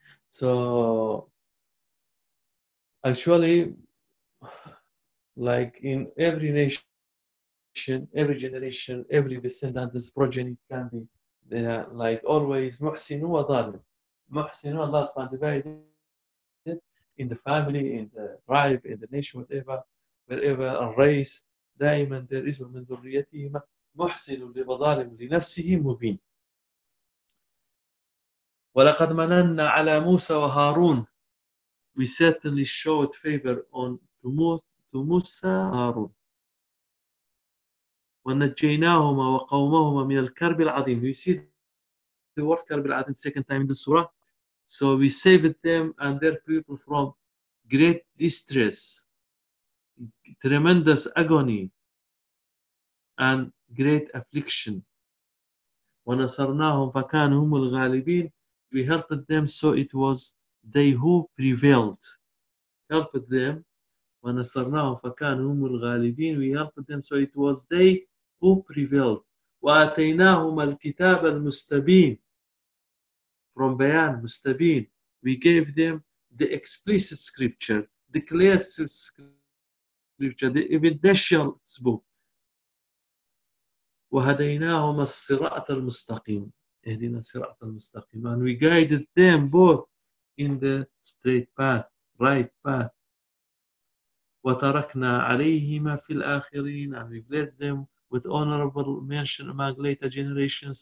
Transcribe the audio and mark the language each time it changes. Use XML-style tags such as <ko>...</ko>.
<en>So actually, like in every nation, generation, every generation, every descendant, this progeny can be like always</en> <ar>محسن وظالم. محسن الله سبحانه</ar> <en>divided in the family, in the tribe, in the nation, whatever, wherever a race.</en> <ar>دائما</ar> <en>there is</en> <ar>من ذريتهما محسن لظالم لنفسه مبين. ولقد مننا على موسى وهارون.</ar> <en>We certainly showed favor on to Musa Harun.</en> <ar>ونجيناهما وقومهما من الكرب العظيم.</ar> <en>We see the word</en> <ar>كرب العظيم</ar> <en>second time in the surah. So we saved them and their people from great distress, tremendous agony, and great affliction.</en> <ar>ونصرناهم فكانهم الغالبين.</ar> <en>We helped them so it was they who prevailed. Helped them.</en> <ar>ونصرناهم فكانهم الغالبين.</ar> <en>We helped them so it was they who prevailed.</en> <ar>وآتيناهما الكتاب المستبين.</ar> <en>From Bayan, Mustabin, we gave them the explicit scripture, the clear scripture, the evidential book.</en> <ar>وهديناهما الصراط المستقيم. اهدنا الصراط المستقيم.</ar> <en>And we guided them both in the straight path, right path.</en> <ar>وتركنا عليهما في الآخرين.</ar> <en>And we blessed them with honorable mention among later generations.</en>